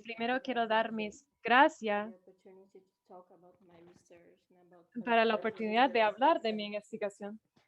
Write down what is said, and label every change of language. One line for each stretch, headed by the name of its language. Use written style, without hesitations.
Spanish: Primero quiero dar mis gracias
English: you for the opportunity to talk about my research and about
Spanish: para la oportunidad de hablar de mi investigación.